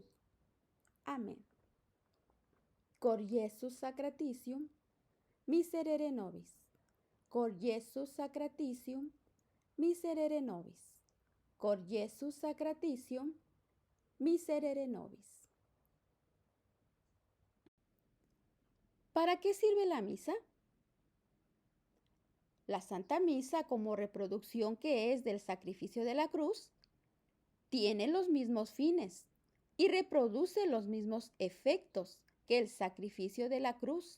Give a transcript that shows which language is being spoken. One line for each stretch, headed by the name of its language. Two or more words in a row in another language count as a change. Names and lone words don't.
Latin: Amen. Cor Iesus sacratitium, miserere nobis. Cor Iesus sacratitium, miserere nobis. Cor Iesus sacratitium, miserere nobis.
Spanish: ¿Para qué sirve la misa? La Santa Misa, como reproducción que es del sacrificio de la cruz, tiene los mismos fines y reproduce los mismos efectos que el sacrificio de la cruz.